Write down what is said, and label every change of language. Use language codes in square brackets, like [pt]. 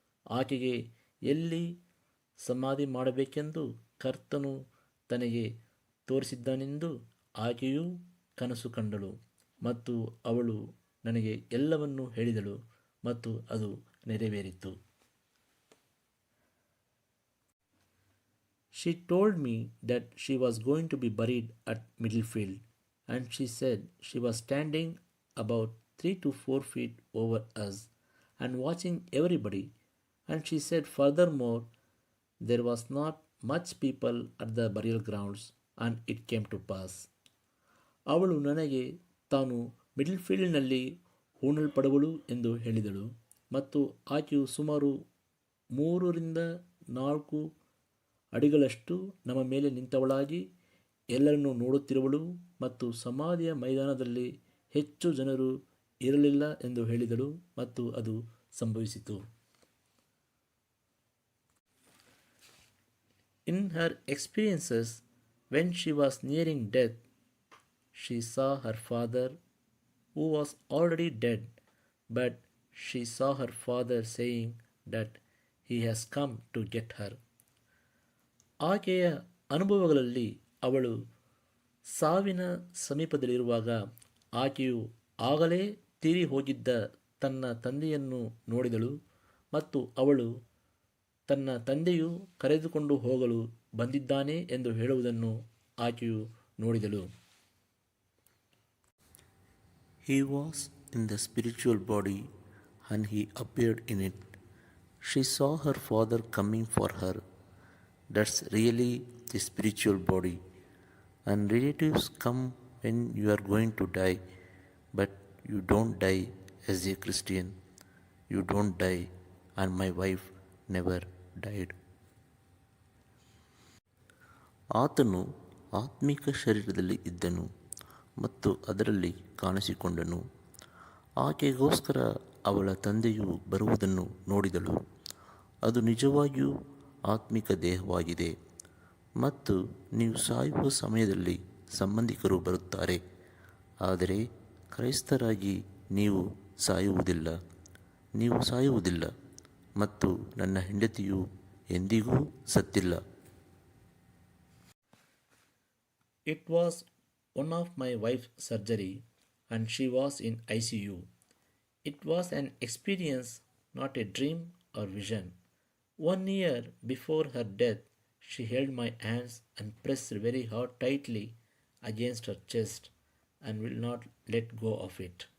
[kn] ಆಕೆಗೆ ಎಲ್ಲಿ ಸಮಾಧಿ ಮಾಡಬೇಕೆಂದು ಕರ್ತನು ತನಗೆ ತೋರಿಸಿದ್ದಾನೆಂದು ಆಕೆಯು ಕನಸು ಕಂಡಳು ಮತ್ತು ಅವಳು ನನಗೆ ಎಲ್ಲವನ್ನೂ ಹೇಳಿದಳು ಮತ್ತು ಅದು ನೆರವೇರಿತು. [en] She told me that she was going to be buried at Middlefield, and she said she was standing about 3 to 4 feet over us and watching everybody. And she said furthermore, there was not much people at the burial grounds, and it came to pass. [kn] ಅವಳು ನನಗೆ ತಾನು ಮಿಡ್ಲ್ಫೀಲ್ಡ್ನಲ್ಲಿ ಹೂಣಲ್ಪಡುವಳು ಎಂದು ಹೇಳಿದಳು ಮತ್ತು ಆಕೆಯು ಸುಮಾರು 3-4 ಅಡಿಗಳಷ್ಟು ನಮ್ಮ ಮೇಲೆ ನಿಂತವಳಾಗಿ ಎಲ್ಲರನ್ನೂ ನೋಡುತ್ತಿರುವಳು ಮತ್ತು ಸಮಾಧಿಯ ಮೈದಾನದಲ್ಲಿ ಹೆಚ್ಚು ಜನರು ಇರಲಿಲ್ಲ ಎಂದು ಹೇಳಿದಳು ಮತ್ತು ಅದು ಸಂಭವಿಸಿತು. [en] In her experiences, when she was nearing death, she saw her father, who was already dead, but she saw her father saying that he has come to get her. [kn] ಆಕೆಯ ಅನುಭವಗಳಲ್ಲಿ ಅವಳು ಸಾವಿನ ಸಮೀಪದಲ್ಲಿರುವಾಗ ಆಕೆಯು ಆಗಲೇ ತೀರಿ ಹೋಗಿದ್ದ ತನ್ನ ತಂದೆಯನ್ನು ನೋಡಿದಳು ಮತ್ತು ಅವಳು ತನ್ನ ತಂದೆಯು ಕರೆದುಕೊಂಡು ಹೋಗಲು ಬಂದಿದ್ದಾನೆ ಎಂದು ಹೇಳುವುದನ್ನು ಆಕೆಯು ನೋಡಿದಳು. [en] He was in the spiritual body and he appeared in it. She saw her father coming for her. That's really the spiritual body. And relatives come when you are going to die, but you don't die as a Christian. You don't die, and my wife never died. [kn] ಆತನು ಆತ್ಮಿಕ ಶರೀರದಲ್ಲಿ ಇದ್ದನು ಮತ್ತು ಅದರಲ್ಲಿ ಕಾಣಿಸಿಕೊಂಡನು. ಆಕೆಗೋಸ್ಕರ ಅವಳ ತಂದೆಯು ಬರುವುದನ್ನು ನೋಡಿದಳು. ಅದು ನಿಜವಾಗಿಯೂ ಆತ್ಮಿಕ ದೇಹವಾಗಿದೆ ಮತ್ತು ನೀವು ಸಾಯುವ ಸಮಯದಲ್ಲಿ ಸಂಬಂಧಿಕರು ಬರುತ್ತಾರೆ, ಆದರೆ ಕ್ರೈಸ್ತರಾಗಿ ನೀವು ಸಾಯುವುದಿಲ್ಲ ಮತ್ತು ನನ್ನ ಹೆಂಡತಿಯು ಎಂದಿಗೂ ಸತ್ತಿಲ್ಲ. [en] It was one of my wife's surgery and she was in ICU. It was an experience, not a dream or vision. 1 year before her death, she held my hands and pressed very hard tightly against her chest and will not let go of it.